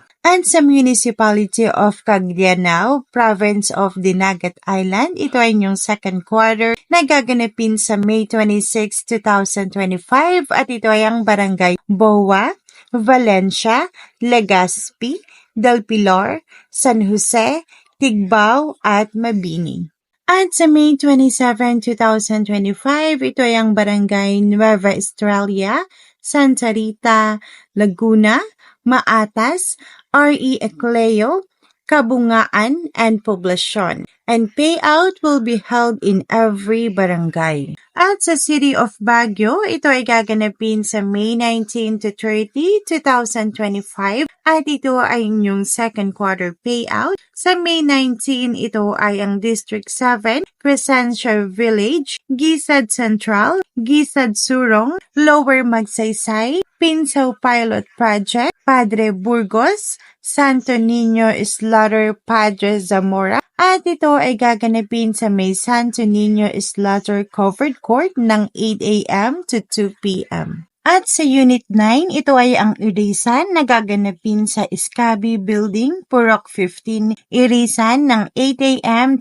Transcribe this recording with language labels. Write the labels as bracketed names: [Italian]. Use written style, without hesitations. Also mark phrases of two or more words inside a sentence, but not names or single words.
[Filipino] At sa Municipality of Caglianao, Province of Dinagat Island, ito ay inyong [English] second quarter [Filipino] na gaganapin sa May 26, 2025 at ito ay ang barangay Boa, Valencia, Legazpi, Del Pilar, San Jose, Tigbao at Mabini. At sa May 27, 2025, ito ay ang barangay Nueva Estrella, Santa Rita, Laguna, Maatas, R.E. Ecleo, Kabungaan, and Poblacion. [English] And payout will be held in every barangay. [Filipino] At sa City of Baguio, ito ay gaganapin sa May 19 to 30, 2025 at ito ay inyong [English] second quarter payout. [Filipino] Sa May 19, ito ay ang District 7, Crescencia Village, Gisad Central, Gisad Surong, Lower Magsaysay, Pinsaw Pilot Project, Padre Burgos, Santo Niño Slaughter, Padre Zamora, at ito ay gaganapin sa May Santo Niño Slaughter Covered Court ng 8 a.m. to 2 p.m. At sa Unit 9, ito ay ang irisan na gaganapin sa Iskabi Building, Purok 15, irisan ng 8 a.m.